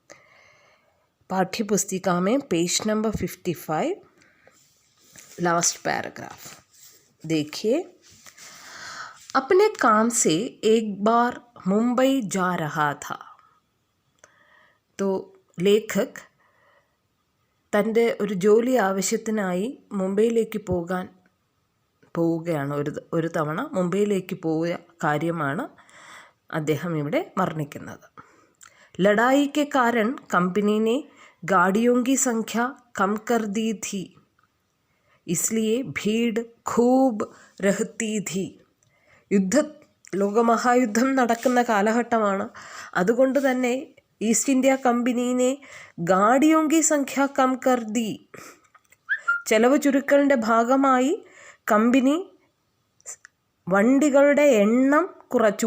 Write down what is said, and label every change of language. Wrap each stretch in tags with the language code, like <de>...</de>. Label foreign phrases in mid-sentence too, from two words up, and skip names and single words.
<hi>पाठ्य पुस्तिका में</hi> <en>page number 55 last paragraph</en> <hi>देखिए। अपने काम से एक बार मुंबई जा रहा था.</hi> <ml>तो ലേഖക് തൻ്റെ ഒരു ജോലി ആവശ്യത്തിനായി മുംബൈയിലേക്ക് പോവുകയാണ്. ഒരു തവണ മുംബൈയിലേക്ക് പോയ കാര്യമാണ് അദ്ദേഹം ഇവിടെ വർണ്ണിക്കുന്നത്.</ml> <hi>लड़ाई के कारण कंपनी ने गाड़ियों की संख्या कम कर दी थी, इसलिए भीड़ खूब रहती थी.</hi> <ml>ലോകമഹായുദ്ധം നടക്കുന്ന കാലഘട്ടമാണ്. അതുകൊണ്ട് തന്നെ ഈസ്റ്റ് ഇന്ത്യ</ml> <hi>कंपनीने गाड़ियों की संख्या कम कर दी,</hi> <ml>ചെലവ് ചുരുക്കലിൻ്റെ ഭാഗമായി കമ്പനി വണ്ടികളുടെ എണ്ണം കുറച്ചു.</ml>